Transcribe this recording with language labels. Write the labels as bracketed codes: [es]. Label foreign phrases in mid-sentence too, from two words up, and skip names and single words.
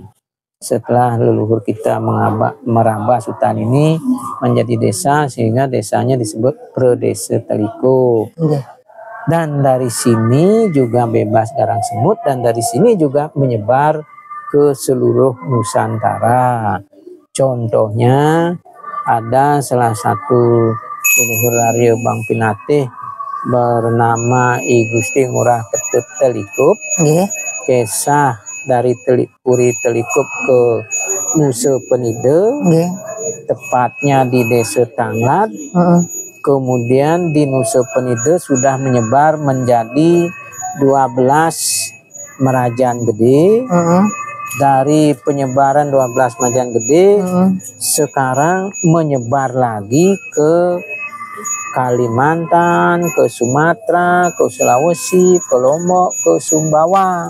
[id] Setelah leluhur kita merambah hutan ini menjadi desa, sehingga desanya disebut Pradesa Telikup. Dan dari sini juga bebas garang semut, dan dari sini juga menyebar ke seluruh Nusantara. Contohnya ada salah satu leluhur Arya Wangbang Pinatih bernama I Gusti Ngurah Ketut Telikup. Kisah dari Puri Telikup ke Nusa Penida, tepatnya di Desa Tanglat. Kemudian di Nusa Penida sudah menyebar menjadi 12 Merajaan Gede. Dari penyebaran 12 Merajaan Gede, sekarang menyebar lagi ke Kalimantan, ke Sumatera, ke Sulawesi, ke Lombok, ke Sumbawa.